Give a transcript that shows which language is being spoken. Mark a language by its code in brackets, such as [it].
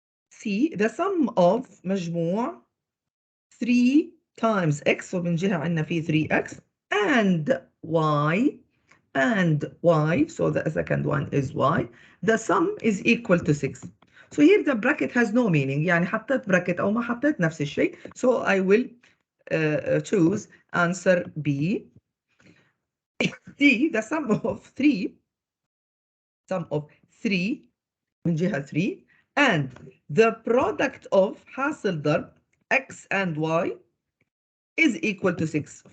[en] C, the sum of مجموع 3 times x, so [ar] من جهة عندنا في [en] 3x, and y, so the second one is y. The sum is equal to 6. So here the bracket has no meaning. [ar] يعني حطيت bracket أو ما حطيت نفس الشيء. [en] So I will choose answer B. D, the sum of 3 [ar] من جهة [en] 3, and the product of [ar] حاصل ضرب [en] x and y is equal to 6.